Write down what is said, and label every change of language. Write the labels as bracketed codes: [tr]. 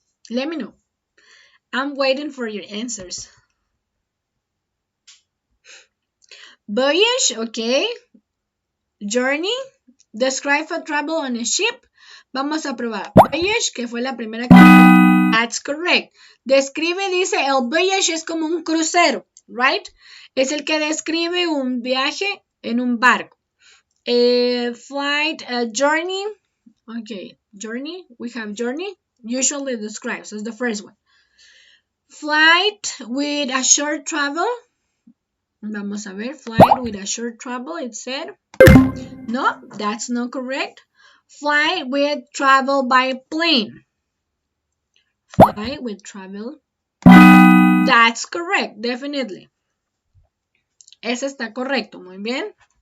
[en] Let me know. I'm waiting for your answers. Voyage, okay. Journey, describe a travel on a ship. [es] Vamos a probar. Voyage, que fue la primera que... [en] That's correct. [es] Describe, dice, el voyage es como un crucero, [en] right? [es] Es el que describe un viaje en un barco. [en] Flight, journey. Okay, journey. We have journey. Usually describes. That's the first one. Flight with a short travel. [es] Vamos a ver. [en] Flight with a short travel, it said. No, that's not correct. Fly with travel by plane. Fly with travel. That's correct, definitely. [es] Ese está correcto, muy bien.